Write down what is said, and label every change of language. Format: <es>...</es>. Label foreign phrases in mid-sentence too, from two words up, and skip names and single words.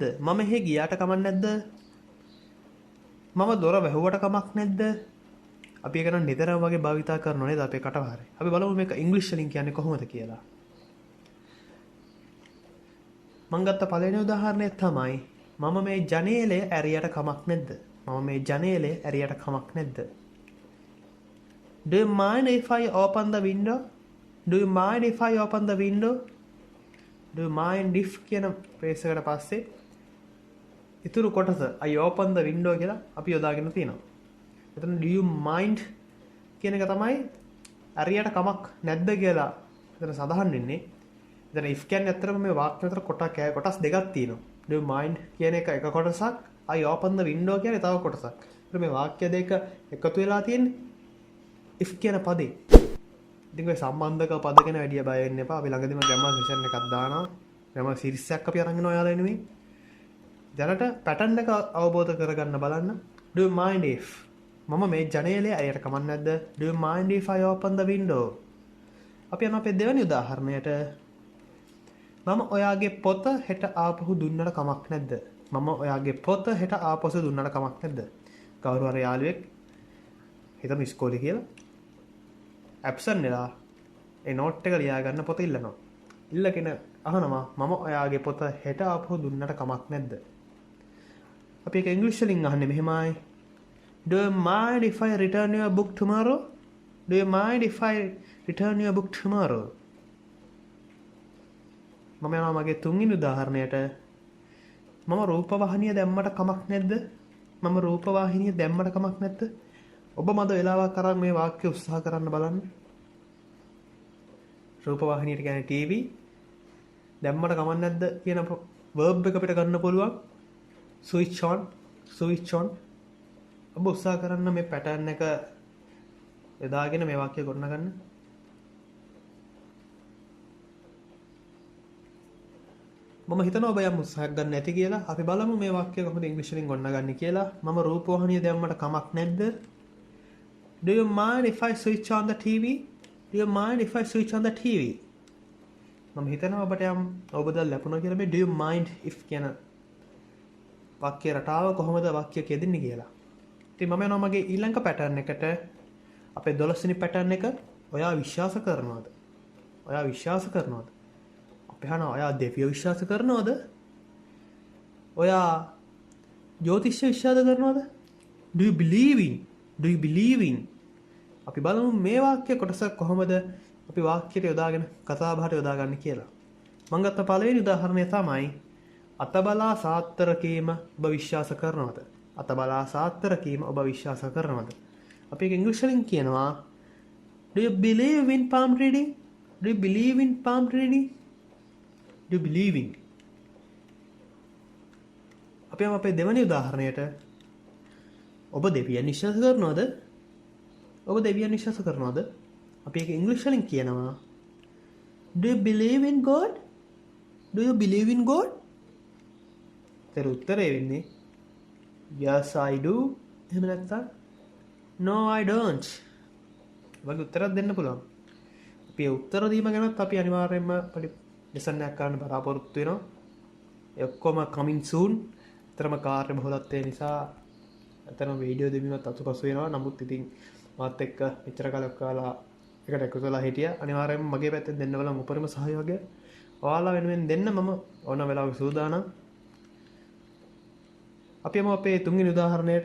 <si>මම එහෙ ගියාට කමක් නැද්ද? මම දොර වැහුවට කමක් නැද්ද? අපි ඒක නම් නිතරම වගේ භාවිතා කරනවා නේද අපේ කටවහරේ. අපි බලමු මේක ඉංග්‍රීසි වලින් කියන්නේ කොහොමද කියලා. මම ගත්ත පළවෙනි උදාහරණය තමයි මම මේ ජනේලය ඇරියට කමක් නැද්ද? මම මේ ජනේලය ඇරියට කමක් නැද්ද?</si> <en>Do you mind if I open the window? Do you mind if I open the window? Do you mind if</en> <si>කියන ප්‍රේස් එකට පස්සේ ඉතුරු කොටස</si> <en>I open the window</en> <si>කියලා අපි යොදාගෙන තියෙනවා. එතන</si> <en>do you mind</en> <si>කියන එක තමයි හරියට කමක් නැද්ද කියලා එතන සඳහන් වෙන්නේ. එතන if කියන්නේ ඇත්තටම මේ වාක්‍ය අතර කොටස් දෙකක් තියෙනවා.</si> <en>do you mind</en> <si>කියන එක කොටසක්,</si> <en>I open the window</en> <si>කියන්නේ තව කොටසක්. ඒත් මේ වාක්‍ය දෙක එකතු වෙලා තියෙන්නේ if කියන පදේ. ඉතින් ඔය සම්බන්ධක පද ගැන වැඩි බය වෙන්න එපා. අපි ළඟදීම</si> <en>grammar session</en> <si>එකක් දානවා.</si> <en>grammar series</en> <si>එකක් අපි අරන් යනවා ඔයාලා වෙනුවෙන්. දැනට පැටර්න් එක අවබෝධ කරගන්න බලන්න.</si> <en>do you mind if</en> <si>මම මේ ජනේලේ අයියට කමක් නැද්ද?</si> <en>do you mind if I open the window?</en> <si>අපි යනවා අපේ දෙවෙනි උදාහරණයට. මම ඔයාගේ පොත හෙට ආපහු දුන්නට කමක් නැද්ද? මම ඔයාගේ පොත හෙට ආපහු දුන්නට කමක් නැද්ද? කවුරු හරි යාළුවෙක් හිතමු ඉස්කෝලේ කියලා ඇබ්සන්ට් වෙලා ඒ නෝට් එක ලියා ගන්න පොත ඉල්ලනවා. ඉල්ලගෙන අහනවා මම ඔයාගේ පොත හෙට ආපහු දුන්නට කමක් නැද්ද? අපි ඒක ඉංග්‍රීසි වලින් අහන්නේ මෙහෙමයි.</si> <en>Do you mind if I return your book tomorrow? Do you mind if I return your book tomorrow?</en> <si>මම යනවා මගේ තුන්වෙනි උදාහරණයට. මම රූපවාහිනිය දැම්මට කමක් නැද්ද? මම රූපවාහිනිය දැම්මට කමක් නැද්ද? ඔබ මද වෙලාවක් අරන් මේ වාක්‍ය උත්සාහ කරන්න බලන්න. රූපවාහිනියට කියන්නේ TV. දැම්මට කමක් නැද්ද කියන verb එක අපිට ගන්න පුළුවන්.</si> <en>switch on, switch on.</en> <si>ඔබ උත්සාහ කරන්න මේ pattern එක යොදාගෙන මේ වාක්‍ය ගොඩනගන්න. මම හිතනවා ඔබ යම් උත්සාහයක් ගන්න නැති කියලා. අපි බලමු මේ වාක්‍ය කොහොමද ඉංග්‍රීසි වලින් ගොඩනගන්නේ කියලා. මම රූපවාහිනිය දැම්මට කමක් නැද්ද?</si> <en>Do you mind if I switch on the TV? Do you mind if I switch on the TV?</en> <si>මම හිතනවා ඔබට යම් අවබෝධයක් ලැබුණා කියලා මේ</si> <en>do you mind if</en> <si>කියන වාක්‍ය රටාව කොහොමද වාක්‍ය කියදෙන්නේ කියලා. ඉතින් මම යනවා මගේ ඊළඟ පැටර්න් එකට. අපේ 12 වෙනි පැටර්න් එක ඔයා විශ්වාස කරනවද? ඔයා විශ්වාස කරනවද? අපි අහනවා ඔයා දෙවියෝ විශ්වාස කරනවද? ඔයා ජ්‍යොතිෂ්‍ය විශ්වාස කරනවද?</si> <en>Do you believe in? Do you believe in?</en> <si>අපි බලමු මේ වාක්‍ය කොටස කොහොමද අපි වාක්‍යයට යොදාගෙන කතා බහට යොදාගන්නේ කියලා. මම ගත්ත පළවෙනි උදාහරණය තමයි අතබලා සාත්තර කීම ඔබ විශ්වාස කරනවද? අතබලා සාත්තර කීම ඔබ විශ්වාස කරනවද? අපි ඒක ඉංග්‍රීසි වලින් කියනවා</si> <en>Do you believe in palm reading? Do you believe in palm reading? Do you believe in?</en> <si>අපි අපේ දෙවෙනි උදාහරණයට ඔබ දෙවියන් විශ්වාස කරනවද? ඔබ දෙවියන් විශ්වාස කරනවද? අපි ඒක ඉංග්‍රීසි වලින් කියනවා</si> <en>Do you believe in God? Do you believe in God?</en> <si>ඒතර උත්තරේ වෙන්නේ</si> <en>Yes I do.</en> <si>එහෙම නැත්නම්</si> <en>No I don't.</en> <si>වගේ උත්තරයක් දෙන්න පුළුවන්. අපි ඒ උත්තර දීම ගැනත් අපි අනිවාර්යයෙන්ම පොඩි ලෙසන් එකක් ගන්න බලාපොරොත්තු වෙනවා. ඒ ඔක්කොම</si> <en>coming soon.</en> <si>තරම කාර්ය බහුලත්වය නිසා අතන වීඩියෝ දෙවීමත් අතුපසු වෙනවා. නමුත් ඉතින් මාත් එක්ක මෙච්චර කාලයක් කාලා එකට එකතු වෙලා හිටියා. අනිවාර්යයෙන්ම මගේ පැත්තෙන් දෙන්න බලමු උපරිම සහයෝගය. ඔයාලා වෙනුවෙන් දෙන්න මම ඕන වෙලාවක සූදානම්. අපි යමු අපේ තුන්වෙනි උදාහරණයට.</si>